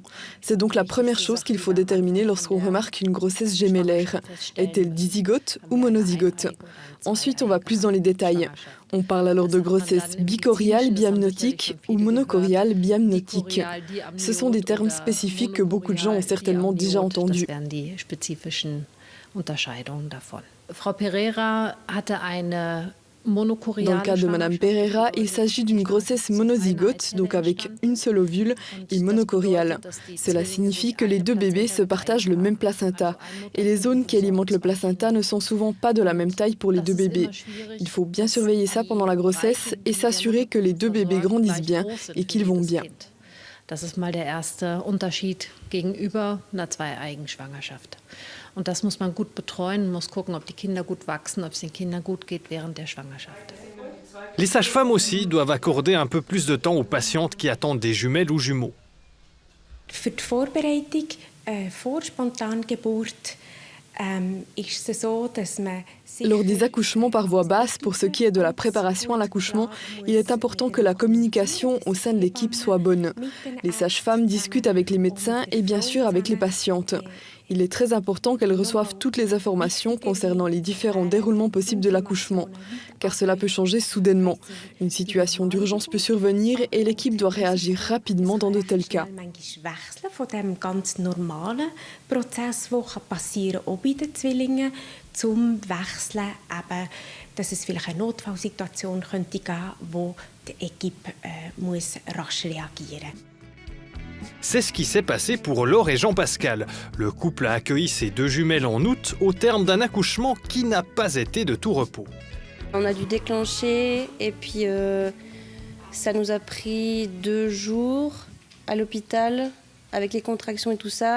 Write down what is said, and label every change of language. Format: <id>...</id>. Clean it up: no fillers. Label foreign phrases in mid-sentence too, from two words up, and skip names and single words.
<fr>C'est donc la première chose qu'il faut déterminer lorsqu'on remarque une grossesse gémellaire. Est-elle dizygote ou monozygote ? Ensuite, on va plus dans les détails. On parle alors de grossesse bicoriale biamniotique ou monocoriale biamniotique. Ce sont des termes spécifiques que beaucoup de gens ont certainement déjà entendus.</fr> <de>Frau Pereira hatte eine</de> <fr>Dans le cas de Madame Pereira, il s'agit d'une grossesse monozygote, donc avec une seule ovule, et monocoriale. Cela signifie que les 2 bébés se partagent le même placenta. Et les zones qui alimentent le placenta ne sont souvent pas de la même taille pour les 2 bébés. Il faut bien surveiller ça pendant la grossesse et s'assurer que les 2 bébés grandissent bien et qu'ils vont bien.</fr> <de>Das ist mal der erste Unterschied gegenüber einer Zweieigenschwangerschaft. Und das muss man gut betreuen, muss gucken, ob die Kinder gut wachsen, ob es den Kindern gut geht während der Schwangerschaft.</de> <fr>Les sages-femmes aussi doivent accorder un peu plus de temps aux patientes qui attendent des jumelles ou jumeaux.</fr> <de>Für die Vorbereitung vor Spontangeburt ist es so, dass man</de> <fr>Lors des accouchements par voie basse, pour ce qui est de la préparation à l'accouchement, il est important que la communication au sein de l'équipe soit bonne. Les sages-femmes discutent avec les médecins et bien sûr avec les patientes. Il est très important qu'elles reçoivent toutes les informations concernant les différents déroulements possibles de l'accouchement, car cela peut changer soudainement. Une situation d'urgence peut survenir et l'équipe doit réagir rapidement dans de tels cas.</fr> <de>Zum Wechseln, eben, dass es vielleicht eine Notfallsituation könnte geben, wo die Equipe muss rasch reagieren.</de> <fr>C'est ce qui s'est passé pour Laure et Jean-Pascal. Le couple a accueilli ses 2 jumelles en août au terme d'un accouchement qui n'a pas été de tout repos. On a dû déclencher et puis ça nous a pris 2 jours à l'hôpital avec les contractions et tout ça.</fr>